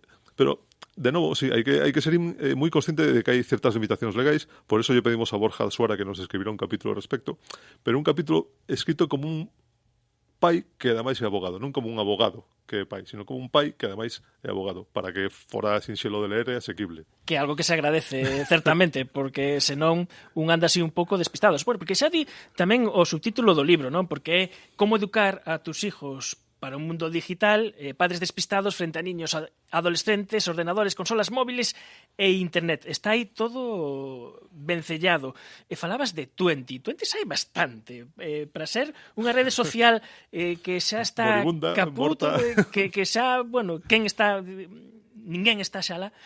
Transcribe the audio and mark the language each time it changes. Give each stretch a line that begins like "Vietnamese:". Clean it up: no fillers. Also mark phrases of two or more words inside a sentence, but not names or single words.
Galician: Pero, de novo, sí, hai que ser moi consciente de que hai certas limitacións legais, por eso lle pedimos a Borja Suara que nos escribirá un capítulo ao respecto, pero un capítulo escrito como un pai que ademais é abogado, non como un abogado que é pai, sino como un pai que ademais é abogado, para que fora sinxelo de ler e asequible. Que é algo que se agradece, certamente, porque senón un anda así un pouco despistados. Bueno, porque xa di tamén o subtítulo do libro, non? Porque é como
Spanish: educar a tus hijos para un mundo digital, padres despistados frente a niños adolescentes, ordenadores, consolas móviles e internet.
Galician: Está aí todo vencellado. E falabas de Twenty. Twenty sai bastante. Para ser unha rede social que xa está moribunda, caputo, que xa, bueno, ninguén está xala.